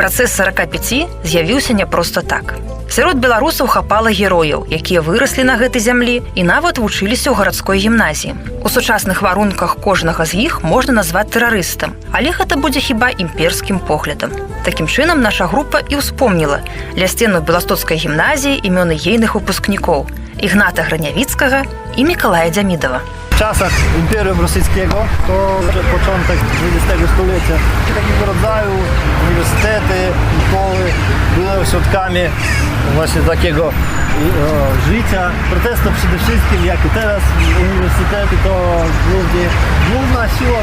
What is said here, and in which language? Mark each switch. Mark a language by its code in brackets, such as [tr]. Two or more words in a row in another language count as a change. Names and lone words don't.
[be] Працэс 45 з'явіўся не проста так. Сярод беларусаў хапала герояў, якія выраслі на гэтай зямлі і нават вучыліся ў гарадской гімназіі. У сучасных варунках кожнага з іх можна назваць тэрарыстам, але гэта будзе хіба імперскім поглядам. Такім чынам наша група і ўспомніла ля сценаў беластоцкай гімназіі імёны ейных выпускнікоў Ігната Гранявіцкага і Мікалая Дзямідава. [pl] W czasach Imperium Rosyjskiego, to początek XX stulecia, takiego rodzaju uniwersytety, szkoły były ośrodkami właśnie takiego życia, protestu przede wszystkim, jak i teraz uniwersytety to główna siła.